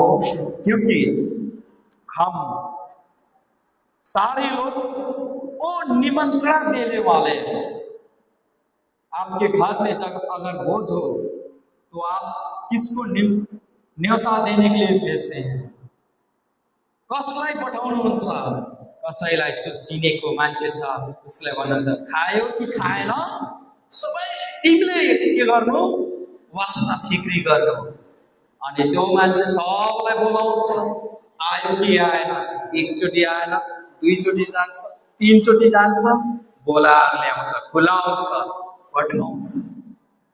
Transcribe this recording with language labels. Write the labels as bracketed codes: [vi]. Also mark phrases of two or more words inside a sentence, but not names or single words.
[hi] क्योंकि हम सारे लोग वो निमंत्रण देने वाले हैं। आपके घर में जब अगर भोज हो तो आप किसको न्योता देने के लिए भेजते हैं? [ne] कसलाई पठाउनुहुन्छ? कसैलाई चिनेको मान्छे छ उसलाई भन्नुहुन्छ खायो कि खाएन सबै तिमीले के गर्नु? वास्ता फिक्री गर्नु। अनि त्यो मान्छे सबलाई बोलाउँछ, आयो कि आएन, एकचोटि आएन, दुईचोटि जान्छ, तीनचोटि जान्छ, बोलाएर ल्याउँछ, खुलाउँछ, पठाउँछ।